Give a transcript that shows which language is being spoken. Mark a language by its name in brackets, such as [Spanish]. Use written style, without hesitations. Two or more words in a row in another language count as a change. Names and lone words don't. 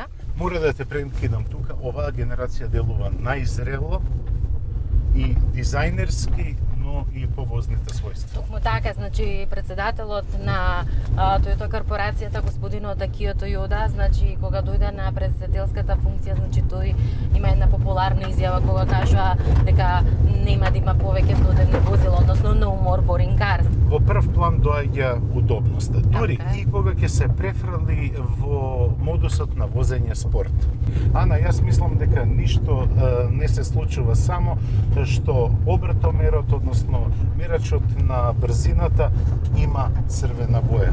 [Macedonian] Мора да те прекинам тука, оваа генерација делува најзрело и дизајнерски, но и по возните својства. Токму така, значи председателот на Toyota корпорацијата, господинот Акио Тойода, значи кога дојде на председателската функција, значи тој има една популарна изјава кога кажува дека нема да има повеќе додевни возила, односно [English] no more boring cars. [Macedonian] Во прв план доаѓа удобноста. Дури и кога ќе се префрли во модусот на возење спорт. Ана, јас мислам дека ништо не се случува само што обртомерот, односно мерачот на брзината има црвена боја.